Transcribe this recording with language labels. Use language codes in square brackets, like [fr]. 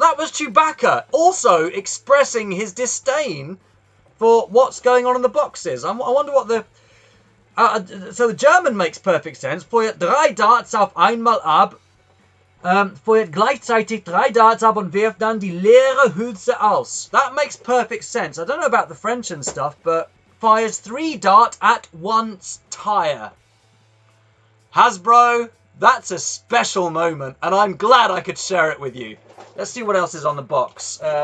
[en] That was Chewbacca, also expressing his disdain for what's going on in the boxes. I wonder what the... so the German makes perfect sense. [de] Feuert 3 Darts auf einmal ab. Feuert gleichzeitig 3 Darts ab und wirft dann die leere Hülse aus. [en] That makes perfect sense. I don't know about the French and stuff, but fires 3 dart at once tire. Hasbro, that's a special moment, and I'm glad I could share it with you. Let's see what else is on the box.